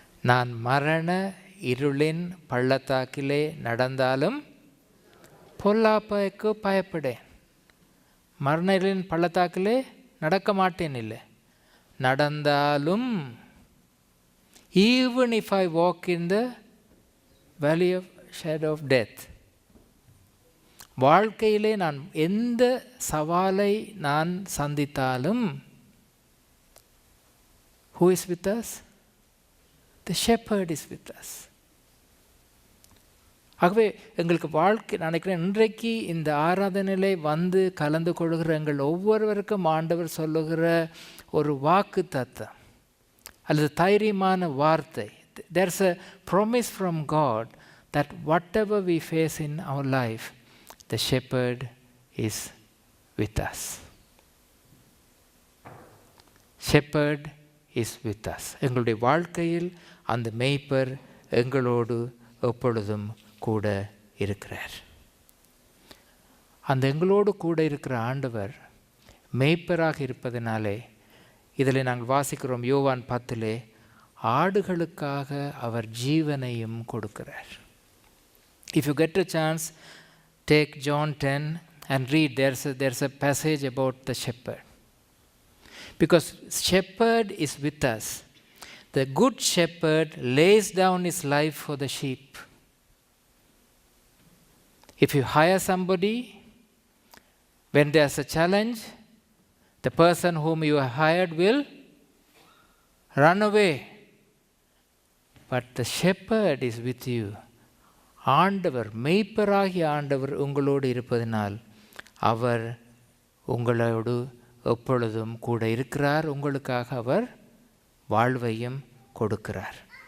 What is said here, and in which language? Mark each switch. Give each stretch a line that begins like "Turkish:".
Tamil: நான் மரண இருளின் பள்ளத்தாக்கிலே நடந்தாலும் பொல்லாப்புக்கு பயப்படேன். மரண இருளின் பள்ளத்தாக்கிலே நடக்க மாட்டேன் இல்லை, நடந்தாலும்
English: even if I walk in the valley of shadow of death,
Tamil: வாழ்க்கையிலே நான் எந்த சவாலை நான் சந்தித்தாலும்
English: who is with us? The shepherd is with us.
Tamil: ஆகவே எங்களுக்கு வாழ்க்கை நினைக்கிறேன் இன்றைக்கு இந்த ஆராதனையிலே கலந்து கொள்கிற எங்கள் ஒவ்வொருவருக்கும் ஆண்டவர் சொல்லுகிற ஒரு வாக்கு தத்தம் அல்லது தைரியமான வார்த்தை.
English: There's a promise from God that whatever we face in our life, the shepherd is with us. Shepherd is with us.
Tamil: எங்களுடைய வாழ்க்கையில் அந்த மேய்ப்பர் எங்களோடு எப்பொழுதும் கூட இருக்கிறார். அந்த எங்களோடு கூட இருக்கிற ஆண்டவர் மேய்ப்பராக இருப்பதனாலே, இதில் நாங்கள் வாசிக்கிறோம் யோவான் 10 ஆடுகளுக்காக அவர் ஜீவனையும் கொடுக்கிறார்.
English: If you get a chance, take John 10 and read. There's a passage about the shepherd. Because shepherd is with us. The good shepherd lays down his life for the sheep. If you hire somebody, when there's a challenge, the person whom you have hired will run away. But the shepherd is with you.
Tamil: ஆண்டவர், மேய்ப்பராகிய ஆண்டவர் உங்களோடு இருப்பதனால் அவர் உங்களோடு எப்பொழுதும் கூட இருக்கிறார். உங்களுக்காக அவர் வாழ்வையும் கொடுக்கிறார்.